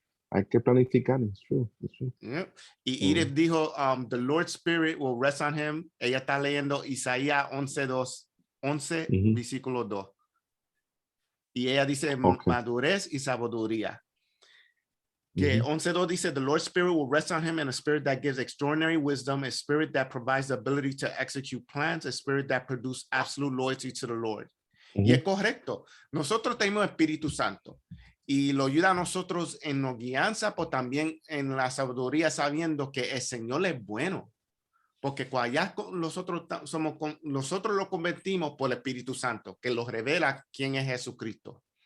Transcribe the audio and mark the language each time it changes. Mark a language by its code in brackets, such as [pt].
[es] Hay que planificar, [en] it's true. Yeah. [es] Y Edith dijo, [en] the Lord's Spirit will rest on him. [es] Ella está leyendo Isaías 11, versículo 2. Y ella dice, madurez y sabiduría. que 11:2 dice, [en] the Lord's Spirit will rest on him, and a spirit that gives extraordinary wisdom, a spirit that provides the ability to execute plans, a spirit that produces absolute loyalty to the Lord. [es] Y es correcto. Nosotros tenemos Espíritu Santo y lo ayuda a nosotros en la guianza, pero también en la sabiduría, sabiendo que el Señor es bueno. Porque cuando ya nosotros lo convertimos por el Espíritu Santo, que nos revela quién es Jesucristo.